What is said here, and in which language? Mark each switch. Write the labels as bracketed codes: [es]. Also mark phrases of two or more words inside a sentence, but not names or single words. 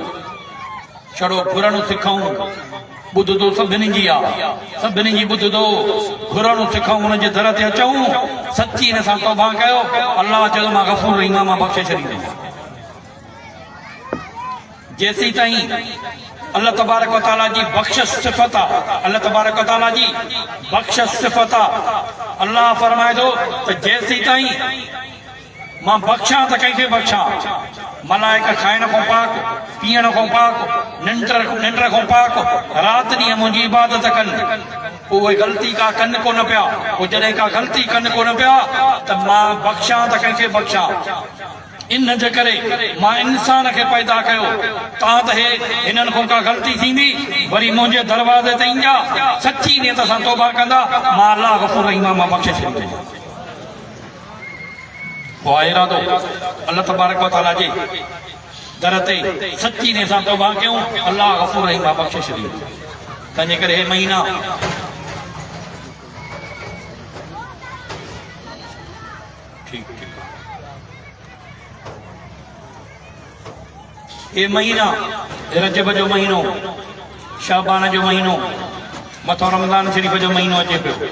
[sd] छड़ो घुरणु सिखऊं, ॿुधंदो सभिनी जी आहे, सभिनी जी ॿुधंदो। घुरणु सिखऊं, उनजे दर ते अचूं, सची हिन सां तौबा कयो। अलाह चयो मां गफ़ूर रहीम आहियां, मां बख़्शे छॾींदुमि। जेसीं ताईं [ar] الله تبارك وتعالى [sd] जी बख़्शिश सिफ़त आहे, [ar] الله تبارك وتعالى [sd] जी बख़्शिश सिफ़त आहे। अल्लाह फरमाए थो त जेसीं ताईं मां बख़्शां त कंहिंखे बख़्शां। मलाइक खाइण खां पाक, पीअण खां पाक, निंड खां पाक, राति ॾींहुं मुंहिंजी इबादत कनि। पोइ उहे ग़लती का कनि कोन पिया। पोइ जॾहिं का ग़लती कनि कोन पिया त मां बख़्शां त कंहिंखे बख़्शां। इन जे करे मां इंसान खे पैदा कयो। तव्हां त हिननि खां का ग़लती थींदी वरी मुंहिंजे दरवाज़े ते ईंदा, सची नियत सां तौबा कंदा, मां अलाह गफ़ूर रहीम आहियां, मां बख़्शे छॾींदुमि। पोइ इरादो [ar] الله تبارك وتعالى [sd] जे दर ते सची नियत सां तौबा कयूं, अलाह गफ़ूर रहीम मां बख़्शे छॾींदुमि। तंहिंजे करे हे महीना ठीकु ये महीना रजब जो महीनो, शाबान जो महीनो, मथो रमज़ान शरीफ़ जो महीनो अचे पियो।